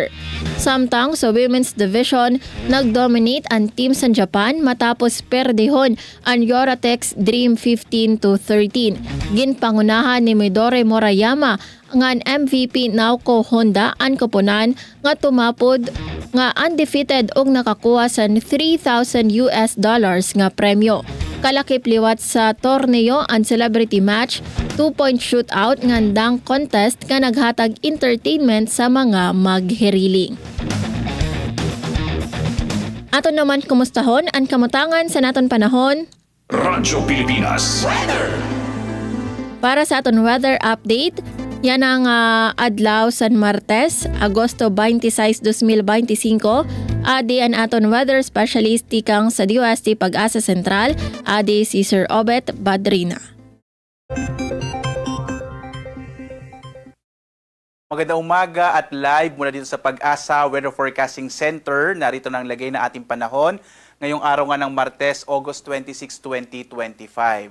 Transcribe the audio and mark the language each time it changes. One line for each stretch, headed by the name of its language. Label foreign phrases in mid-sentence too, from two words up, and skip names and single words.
Hiligaynon: Samtang sa
English: women's division,
Hiligaynon: nag-dominate ang team sa Japan matapos perdehon ang Yoratex Dream 15-13. Ginpangunahan ni Midori Morayama nga MVP Naoko Honda ang koponan nga tumapod nga undefeated og nakakuha sa $3,000 nga premyo. Kalakip liwat sa torneo ang celebrity match, 2-point shootout nga dunk contest nga naghatag entertainment sa mga maghiriling. Ato naman kumustahon ang kamutangan sa naton panahon. Radyo Pilipinas
English: Weather!
Hiligaynon: Para sa aton
English: weather update,
Hiligaynon: yan ang adlaw San Martes, Agosto 26, 2025. Adi ang aton
English: weather specialist
Hiligaynon: tikang sa DOST Pag-asa Sentral, adi si Sir Obet Badrina.
English: Magandang umaga at live
Filipino: mula dito sa Pag-asa Weather Forecasting Center. Narito na ang lagay na ating panahon ngayong araw nga ng Martes,
English: August 26, 2025.